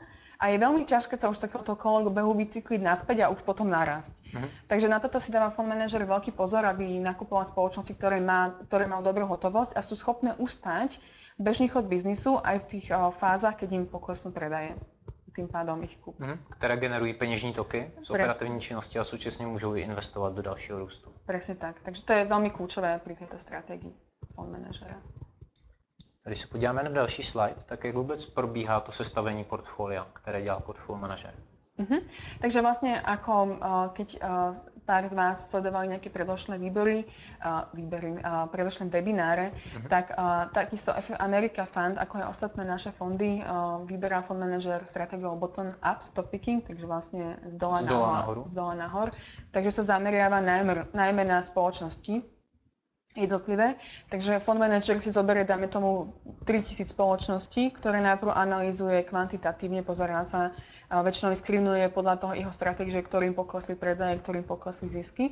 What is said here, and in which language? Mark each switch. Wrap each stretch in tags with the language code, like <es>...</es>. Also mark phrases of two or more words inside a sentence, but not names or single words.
<sk>A je veľmi ťažké sa už z takéhoto kolobehu bicykliť naspäť a už potom narásť. Takže na toto si dáva fond manažer veľký pozor, aby nakupoval spoločnosti, ktoré majú dobrú hotovosť a sú schopné ustať bežný chod biznisu aj v tých fázach, keď im poklesnú predaje. Tým pádom ich kúp.</sk> <cs>Které generují peněžní toky z operativní činnosti a současně můžou i investovat do dalšího růstu.</cs> <sk>Presne tak. Takže to je veľmi kľúčové pri tejto stratégii fond manažera.</sk> <cs>Když se podíváme na další slide, tak jak vůbec probíhá to sestavení portfolia, které dělá portfolio manažer?</cs> <sk>Takže vlastne ako keď pár z vás sledovali nejaké predošlé predošlé webináre, tak takisto America Fund, ako aj ostatné naše fondy, vyberá fond manažer stratégiou</sk> <en>bottom-up stock picking,</en> <sk>takže vlastne z dola nahor. Takže sa zameriava najmä na spoločnosti jednotlivé. Takže fond manažer si zoberie, dáme tomu, 3000 spoločností, ktoré najprv analýzuje kvantitatívne, pozerá sa, väčšinou screenuje podľa toho jeho stratégie, že ktorým poklesli predaje, ktorým poklesli zisky.</sk>